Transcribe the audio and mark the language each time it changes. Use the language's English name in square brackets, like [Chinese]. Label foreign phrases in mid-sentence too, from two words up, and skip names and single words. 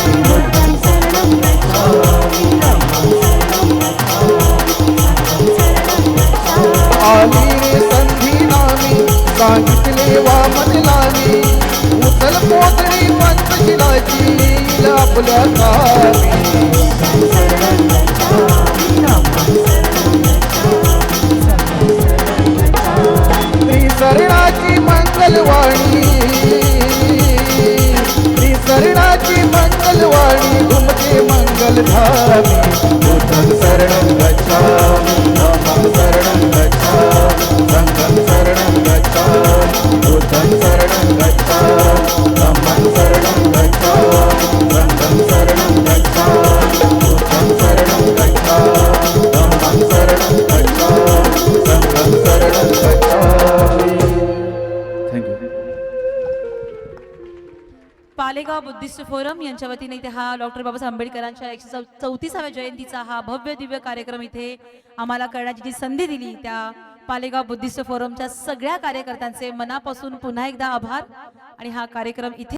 [Marathi] आली रे संधी नामी सांगितले वामन लावी उचल पोतळी पंचशिलाची येईल आपल्या कामी श्रीशरणाची मंगलवाणी श्रीशरणाची मंगलवाणी घुमते मंगलधामी [Pali] बुद्धं शरणं गच्छामि धम्मं शरणं गच्छामि संघं शरणं गच्छामि बुद्धं शरणं गच्छामि धम्मं शरणं गच्छामि संघं शरणं गच्छामि बुद्धं शरणं गच्छामि धम्मं शरणं गच्छामि संघं शरणं गच्छामि. [English] thank you. [Marathi] पालेगाव बुद्धिस्ट फोरम यांच्या वतीने इथे हा डॉक्टर बाबासाहेब आंबेडकरांच्या 134व्या जयंतीचा हा भव्य दिव्य कार्यक्रम इथे आम्हाला करण्याची जी संधी दिली त्या पालेगाव बुद्धिस्ट फोरमच्या सगळ्या कार्यकर्त्यांचे मनापासून पुन्हा एकदा आभार आणि हा कार्यक्रम इथे